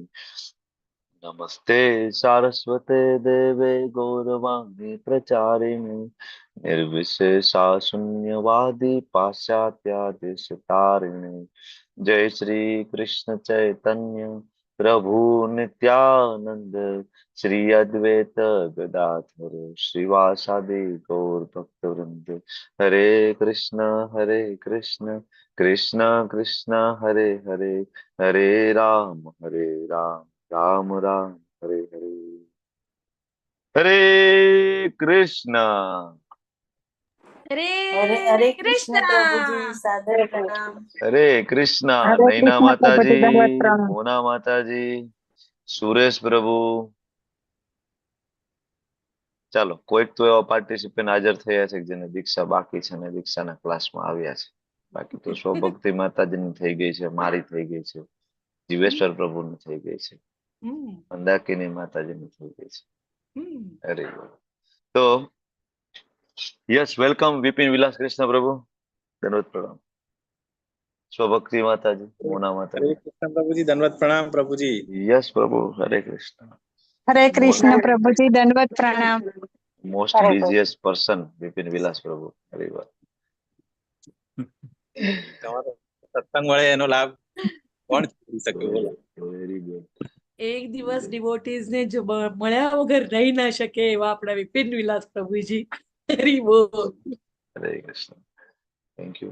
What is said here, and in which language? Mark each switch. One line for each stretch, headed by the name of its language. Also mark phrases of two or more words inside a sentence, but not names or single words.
Sanskrit: नमस्ते सारस्वते देवे गौरवाणी प्रचारिणे निर्विशेषा शून्यवादी पाश्चात्यादिशतारिणे। जय श्री कृष्ण चैतन्य प्रभु नित्यानंद श्री अद्वैत गदाधर श्रीवासादि गौर भक्तवृंद। हरे कृष्ण कृष्ण कृष्ण हरे हरे, हरे राम राम राम हरे हरे।
Hindi: हरे कृष्णा। हरे हरे हरे कृष्ण प्रभु जी, कृष्णा। सादर प्रणाम। हरे कृष्णा। हरे नैना कृष्ण माता प्रभु जी, जी, दंडवत प्रणाम। मोना माता जी, सुरेश प्रभु।
Gujarati: ચાલો, કોઈક તો એવા પાર્ટિસિપન્ટ હાજર થયા છે કે જેને દીક્ષા બાકી છે અને દીક્ષાના ક્લાસમાં આવ્યા છે। બાકી તો સ્વભક્તિ માતાજીની થઈ ગઈ છે, મારી થઈ ગઈ છે, જીવેશ્વર પ્રભુની થઈ ગઈ છે, મંદાકિની માતાજીની થઈ ગઈ છે। અરે તો
English: yes, welcome
Gujarati: વિપિન વિલાસ કૃષ્ણ પ્રભુ, દંડવત પ્રણામ।
Hindi: स्वभक्ति माता जी, मोना माता हरे जी। कृष्ण प्रभु जी, दंडवत प्रणाम प्रभु जी। यस प्रभु, हरे कृष्ण। हरे कृष्ण प्रभु जी, दंडवत प्रणाम।
English: most busiest person
Hindi: विपिन विलास प्रभु, हरे बात।
Gujarati: તમારો સત્સંગ મળે એનો લાભ કોણ છોડી શકે, બોલો।
English: very good.
Gujarati: એક દિવસ ડિવોટીઝ ને જો મળ્યા વગર રહી ના શકે એવા આપણા વિપિન વિલાસ પ્રભુજી, હરી બોલ। હરે કૃષ્ણ,
English: thank you.